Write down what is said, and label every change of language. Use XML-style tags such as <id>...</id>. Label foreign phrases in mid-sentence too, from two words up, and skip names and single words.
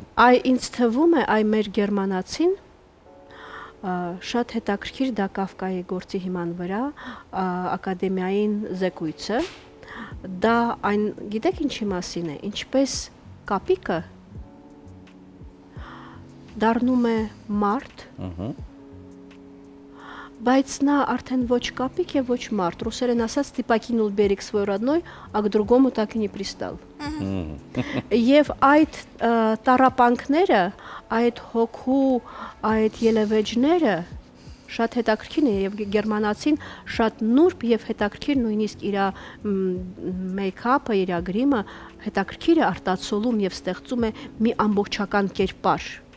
<hy>Ինձ թվում է, մեր գերմանացին շատ հետաքրքիր դա Կաֆկայի գործի հիման վրա ակադեմիային զեկույցը, դա այն գիտեք ինչի մասին է, ինչպես կապիկը դառնում է մարդ, բայց նա արդեն ոչ կապիկ է, ոչ մարդ, ռուսերեն ասած</hy> <ru>«Типа кинул берег свой родной, а к другому так и не пристал»։</ru> <hy>Եվ այդ տառապանքները, այդ հոգու, այդ ելևեջները շատ հետաքրքիր է եւ գերմանացին շատ նուրբ եւ հետաքրքիր նույնիսկ իր մեյքափը, իր գրիմը հետաքրքիր է արտացոլում եւ ստեղծում է մի ամբողջական կերպար։</hy>